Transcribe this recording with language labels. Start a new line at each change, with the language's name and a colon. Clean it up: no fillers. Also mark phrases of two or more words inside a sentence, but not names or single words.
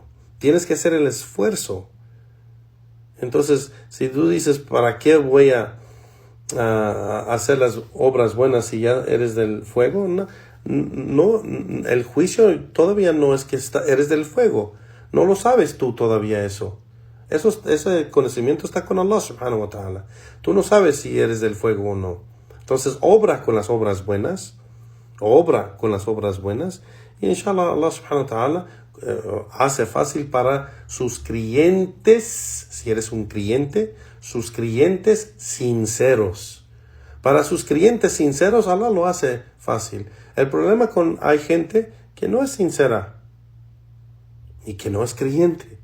Spanish: Tienes que hacer el esfuerzo. Entonces, si tú dices, ¿para qué voy a hacer las obras buenas si ya eres del fuego? No, el juicio todavía no es que eres del fuego. No lo sabes tú todavía eso. Ese conocimiento está con Allah
Arabic: سبحانه وتعالى.
Spanish: Tú no sabes si eres del fuego o no. Entonces, obra con las obras buenas. Y inshallah Allah
Arabic: سبحانه وتعالى
Spanish: hace fácil para sus creyentes, si eres un creyente, sus creyentes sinceros. Para sus creyentes sinceros, Allah lo hace fácil. El problema hay gente que no es sincera y que no es creyente.